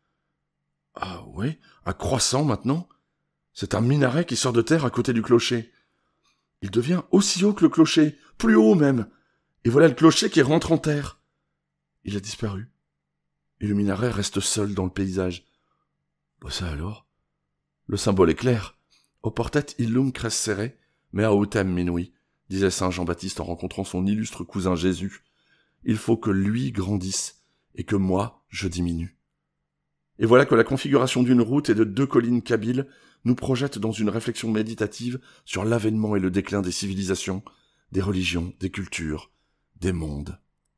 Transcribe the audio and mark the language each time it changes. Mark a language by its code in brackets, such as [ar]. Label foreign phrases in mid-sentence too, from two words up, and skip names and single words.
[fr] Ah oui, un croissant maintenant? C'est un minaret qui sort de terre à côté du clocher. Il devient aussi haut que le clocher, plus haut même. Et voilà le clocher qui rentre en terre. Il a disparu. Et le minaret reste seul dans le paysage. Bah ça alors? Le symbole est clair. [la] Oportet illum crescere, mea autem minui, [fr] disait saint Jean-Baptiste en rencontrant son illustre cousin Jésus. Il faut que lui grandisse, et que moi, je diminue. Et voilà que la configuration d'une route et de 2 collines kabyles nous projette dans une réflexion méditative sur l'avènement et le déclin des civilisations, des religions, des cultures, des mondes.